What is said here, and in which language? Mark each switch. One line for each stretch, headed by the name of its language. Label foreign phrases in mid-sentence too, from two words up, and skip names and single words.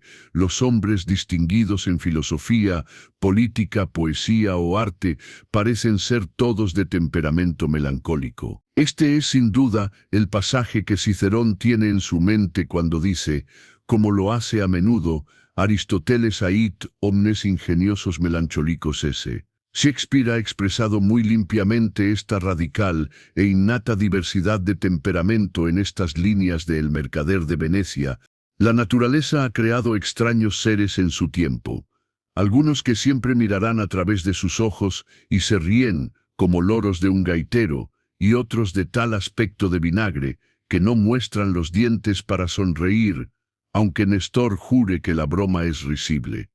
Spanish: Los hombres distinguidos en filosofía, política, poesía o arte parecen ser todos de temperamento melancólico. Este es sin duda el pasaje que Cicerón tiene en su mente cuando dice, como lo hace a menudo,
Latin: Aristóteles ait omnes ingeniosos melancholicos esse.
Spanish: Shakespeare ha expresado muy limpiamente esta radical e innata diversidad de temperamento en estas líneas de El mercader de Venecia. La naturaleza ha creado extraños seres en su tiempo, algunos que siempre mirarán a través de sus ojos y se ríen, como loros de un gaitero, y otros de tal aspecto de vinagre, que no muestran los dientes para sonreír, aunque Nestor jure que la broma es risible.